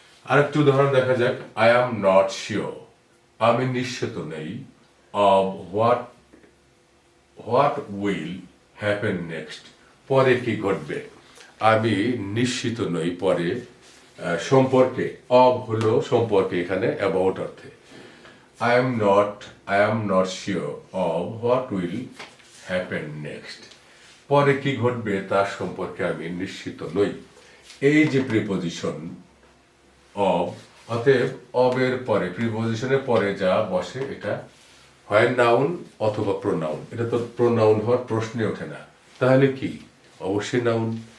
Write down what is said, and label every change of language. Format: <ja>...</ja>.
<bn>আরেকটি উদাহরণ দেখা যাক।</bn> <en>I am not sure,</en> <bn>আমি নিশ্চিত নেই,</bn> <en>of what will happen next,</en> <bn>পরে কি ঘটবে। আমি নিশ্চিত নই পরে সম্পর্কে, অব হলো সম্পর্কে, এখানে অ্যাবাউট অর্থে।</bn> <en>I am not sure of what will happen next.</en> <bn>পরে কি ঘটবে তার সম্পর্কে আমি নিশ্চিত নই। এই যে প্রিপজিশন অব, অতএব অবের পরে, প্রিপজিশনের পরে যা বসে এটা হয় নাউন অথবা প্রোনাউন। এটা তো প্রোনাউন হওয়ার প্রশ্নে ওঠে না, তাহলে কি? অবশ্যই নাউন।</bn>